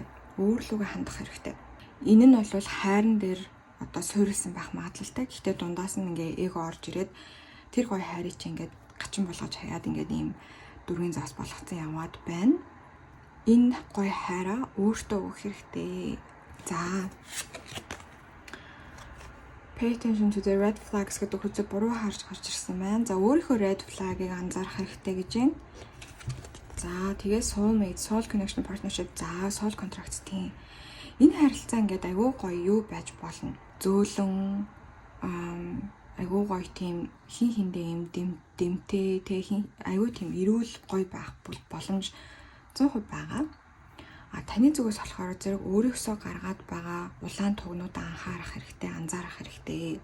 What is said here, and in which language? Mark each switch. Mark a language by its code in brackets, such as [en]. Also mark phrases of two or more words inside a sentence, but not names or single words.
[mn] Өөрлөгөө хандах хэрэгтэй. Энэ нь бол хайран дээр одоо суурилсан байх магадлалтай. Гэхдээ дундаас нь ингээ эго орж ирээд тэр гоё хайрыг чи ингээд гачин болгож хаяад ингээд ийм дөрвийн зоос болгоцсон яваад байна. Энэ гоё хайраа өөртөө өгөх хэрэгтэй. За. [en] Pay attention to the red flags [mn] гэдэг хүзэг буруу харж гарч ирсэн байна. За өөрийнхөө [en] red flag- [mn] ыг анзаарах хэрэгтэй гэж байна. За тэгээ soulmate, [en] soul connection, partnership, за soul contract тийм. [mn] Энэ харилцаа ингээд айгүй гоё юу байж болно. Зөөлөн айгүй гоё тийм хин хиндээ юм дэмтэй тэг айгүй тийм эрүүл гоё байх боломж 100% байгаа. Таны зүгээс болохоор зэрэг өөрөөсөө гаргаад байгаа улаан тугнуудаа анхаарах хэрэгтэй, анзаарах хэрэгтэй.